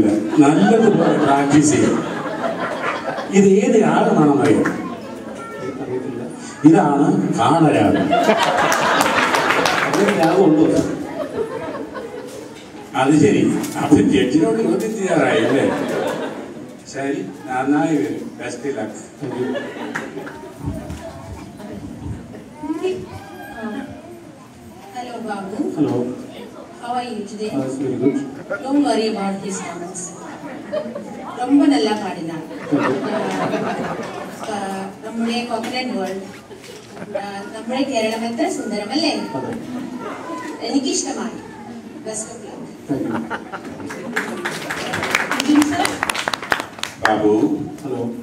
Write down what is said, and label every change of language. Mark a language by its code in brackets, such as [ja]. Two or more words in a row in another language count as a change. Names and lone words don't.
[ml] നല്ലതുപോലെ പ്രാക്ടീസ് ചെയ്യും. ഇത് ഏത് രാഗമാണെന്നറിയാം? ഇതാണ് കാളരാഗം. അത് ശരി. അപ്പൊ ജഡ്ജിനോട് ചോദ്യം ചെയ്യാറായി അല്ലേ? ശരി, നന്നായി വരും. [en] best luck. Hello, Babu. Hello. How are you today? That's very good. Don't worry about his comments. [ta] ரொம்ப நல்லா பாடினார். [ml] നമ്മുടെ [en] coconut world, [ml] നമ്മുടെ കേരളം എത്ര സുന്ദരമല്ലേ? എനിക്കിഷ്ടമായി. [en] best of luck. [ml] ബാബു, ഹലോ.